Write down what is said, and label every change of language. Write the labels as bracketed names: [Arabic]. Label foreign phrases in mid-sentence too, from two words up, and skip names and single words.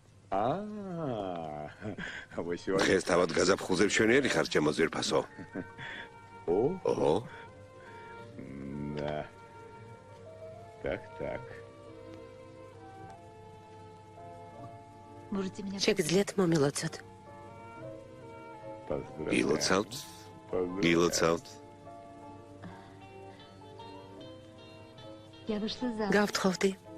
[Russian] Вы сегодня... [Georgian] დღეს თავად გაზაფხულზე მშვენიერი ხარ, ჩემო ძვირფასო. ოჰო. [Russian] Да. Так. [Georgian] შეგიძლიათ მომილოცოთ. გილოცავთ? გილოცავთ? გავთხოვდი.